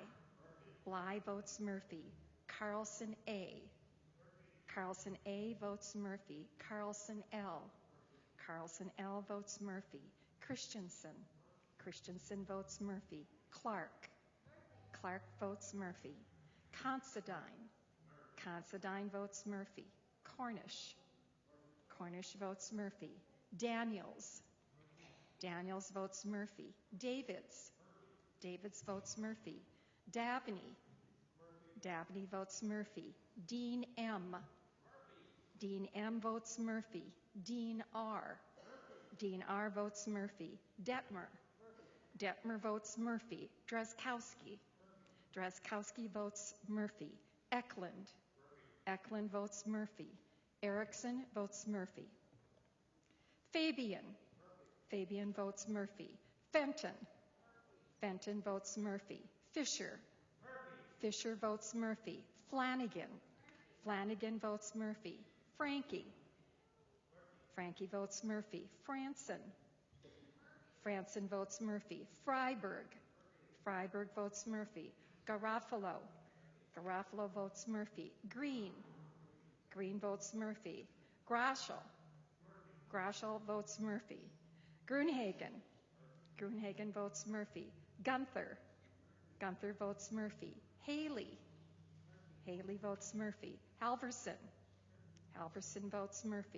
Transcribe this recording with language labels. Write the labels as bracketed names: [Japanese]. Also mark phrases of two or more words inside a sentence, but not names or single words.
[English] Bly votes Murphy. Carlson A. Carlson A votes Murphy. Carlson L. Carlson L votes Murphy. Christensen. Christensen votes Murphy. Clark. Clark votes Murphy. Considine. Considine votes Murphy. Cornish. Cornish votes Murphy. Daniels. Daniels votes Murphy. Davids. Davids votes Murphy. Dabney. Dabney votes Murphy. Dean M. Dean M votes Murphy. Dean R. Dean R votes Murphy. Detmer. Detmer votes Murphy. Drazkowski. Drazkowski votes Murphy. Eklund. Eklund votes Murphy. Erickson votes Murphy. Fabian. Fabian votes Murphy. Fenton. Fenton votes Murphy. Fisher. Fisher votes Murphy. Flanagan. Flanagan votes Murphy. Frankie. Frankie votes Murphy. Franson. Franson votes Murphy. Freiberg. Freiberg votes Murphy. Garofalo. Garofalo votes Murphy. Green. Green votes Murphy. Graschel. Graschel votes Murphy. Grunhagen. Grunhagen votes Murphy. Gunther. Gunther votes Murphy. Haley. Haley votes Murphy. Halverson. Halverson votes Murphy.